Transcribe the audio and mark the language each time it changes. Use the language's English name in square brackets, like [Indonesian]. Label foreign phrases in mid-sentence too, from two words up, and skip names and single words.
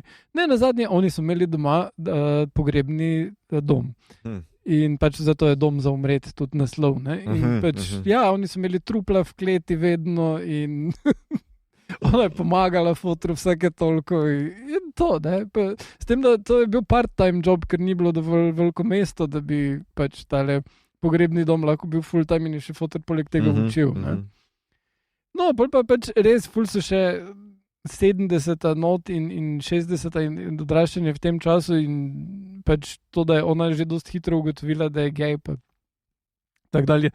[Slovenian] Ne, nazadnje, oni so imeli doma pogrebni dom. In pač zato je Dom za umret tudi naslov. Ne? In ja, oni so imeli trupla v kleti vedno in... Ona je pomagala fotru vsake toliko in to, ne. S tem, da to je bil [English] part-time job, [Slovenian] ker ni bilo dovolj veliko mesto, da bi pač tale pogrebni dom lahko bil full-time in je še fotor poleg tega učil. Ne. No, pa pač res ful so še 70 not in 60 in odraščanje v tem času in pač to, da je ona že dosti hitro ugotovila, da je gej pa tak dalje.